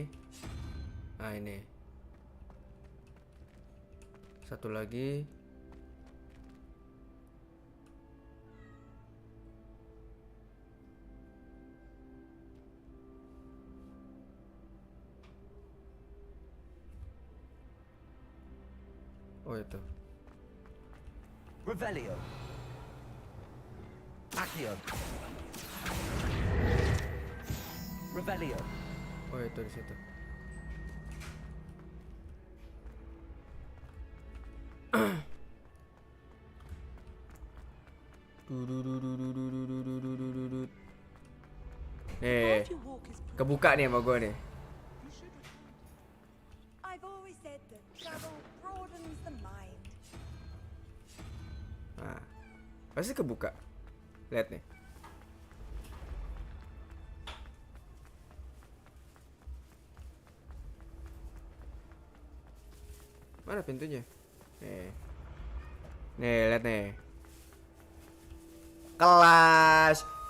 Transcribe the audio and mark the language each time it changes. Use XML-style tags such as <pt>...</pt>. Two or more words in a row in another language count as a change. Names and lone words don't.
<id>Nah ini. Satu lagi. Oh itu. Revelio. Accio. Revelio. Oh itu di situ. Nih, kebuka nih sama gue nih.</id> <en>I've always said that travel broadens the mind.</en> <id>Nah, pasti kebuka. Lihat nih. Mana pintunya? Nih, lihat nih. Kelas.</id>